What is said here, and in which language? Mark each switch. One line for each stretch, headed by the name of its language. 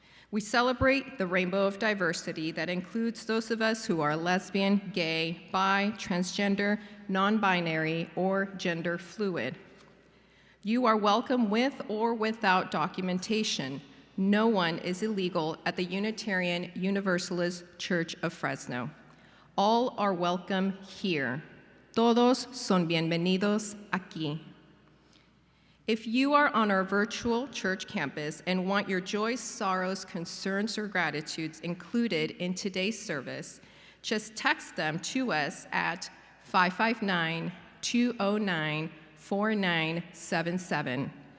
English: We celebrate the rainbow of diversity that includes those of us who are lesbian, gay, bi, transgender, non-binary, or gender fluid. You are welcome with or without documentation. No one is illegal at the Unitarian Universalist Church of Fresno. All are welcome here.
Spanish: Todos son bienvenidos aquí.
English: If you are on our virtual church campus and want your joys, sorrows, concerns, or gratitudes included in today's service, just text them to us at 559-209-4977.